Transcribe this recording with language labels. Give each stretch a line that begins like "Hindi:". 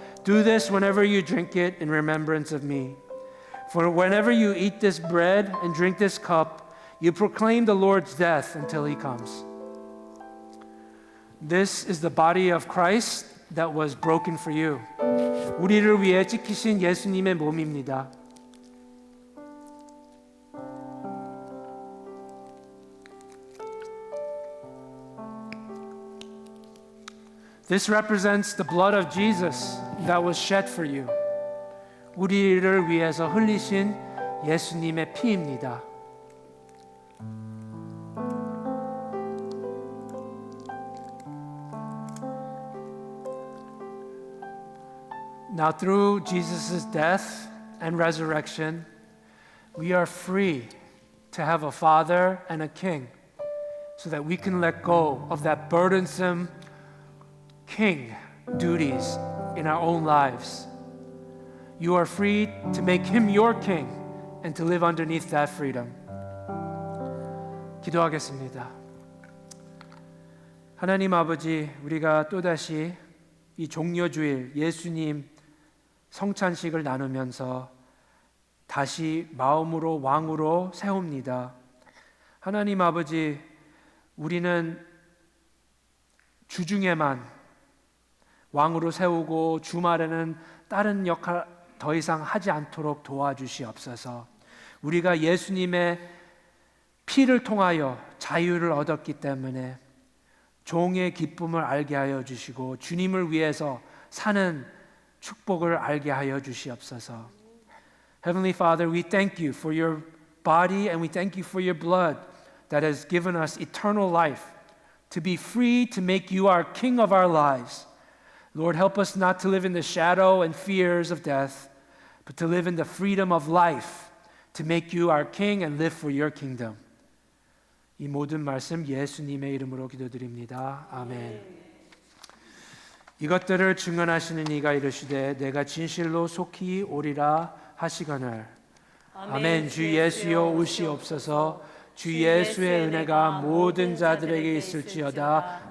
English: Do this whenever you drink it in remembrance of me. For whenever you eat this bread and drink this cup, you proclaim the Lord's death until he comes." This is the body of Christ that was broken for you.
Korean: 우리를 위해 찢기신 예수님의 몸입니다.
English: This represents the blood of Jesus that was shed for you.
Korean: 우리를 위해서 흘리신 예수님의 피입니다.
English: Now, through Jesus' death and resurrection, we are free to have a father and a king so that we can let go of that burdensome king duties in our own lives. You are free to make him your king and to live underneath that freedom.
Korean: 기도하겠습니다. 하나님 아버지, 우리가 또다시 이 종려주일 예수님 성찬식을 나누면서 다시 마음으로 왕으로 세웁니다. 하나님 아버지, 우리는 주중에만 왕으로 세우고 주말에는 다른 역할 더 이상 하지 않도록 도와주시옵소서. 우리가 예수님의 피를 통하여 자유를 얻었기 때문에 종의 기쁨을 알게 하여 주시고 주님을 위해서 사는 축복을 알게 하여 주시옵소서.
English: Heavenly Father, we thank you for your body and we thank you for your blood that has given us eternal life, to be free to make you our King of our lives. Lord, help us not to live in the shadow and fears of death, but to live in the freedom of life, to make you our King and live for your kingdom.
Korean: 이 모든 말씀 예수님의 이름으로 기도드립니다. 아멘. 이것들을 증언하시는 이가 이르시되 내가 진실로 속히 오리라 하시거늘. 아멘. 주 예수여 오시옵소서. 주 예수의 은혜가 모든 자들에게 있을지어다.